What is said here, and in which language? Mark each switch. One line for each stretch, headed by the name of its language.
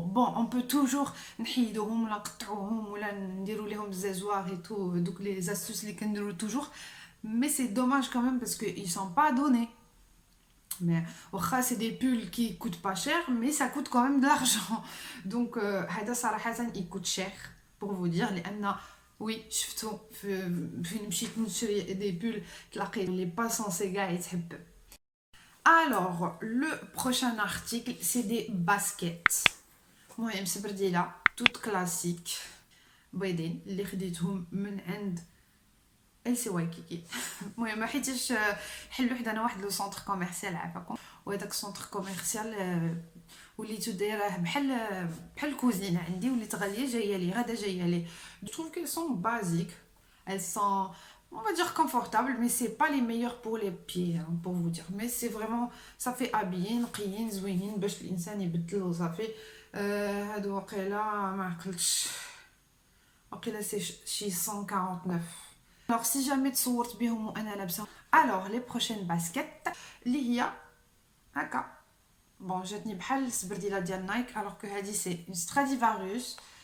French: bon on peut toujours
Arabic: نحيدوهم ولا نقطعوهم ولا نديروا لهم زازوار
French: et tout دوك les astuces
Arabic: اللي كنديروا
French: toujours, mais c'est dommage quand même parce que ils sont pas donnés. mais واخا c'est des pulls qui coûtent pas cher mais ça coûte quand même de l'argent.
Arabic: donc هذا صراحه
French: il coûte cher pour vous dire
Arabic: لان وي شفتو فين مشيت نشري دي بول تلاقي لي با سونسي كاع يتحبب.
French: Alors, le prochain article, c'est des baskets.
Arabic: المهم سبرديلة
French: toutes classiques
Arabic: بيضين اللي خديتهم من عند LC Waikiki. المهم حيتاش حلو حدانا واحد لو سونتر كوميرسيال عافاكم، وهداك السونتر كوميرسيال وليتو دايره بحال كوزينه عندي، وليت غاليه جايه لي غدا جايه لي.
French: Je trouve qu'elles sont basiques, elles sont on va dire confortable, mais c'est pas les meilleurs pour les pieds hein, pour vous dire, mais c'est vraiment ça fait habiller
Arabic: نقيين زوينين باش الانسان يبدل وصافي. هادو وقيله ما عقلتش وقيله سي شي 149.
French: alors si jamais
Arabic: تصورت بهم وانا لابسه.
French: alors les prochaines baskets
Arabic: اللي هي هكا بون جاتني بحال السبرديله ديال نايك، الوغ كو هادي سي اون ستراديفاروس.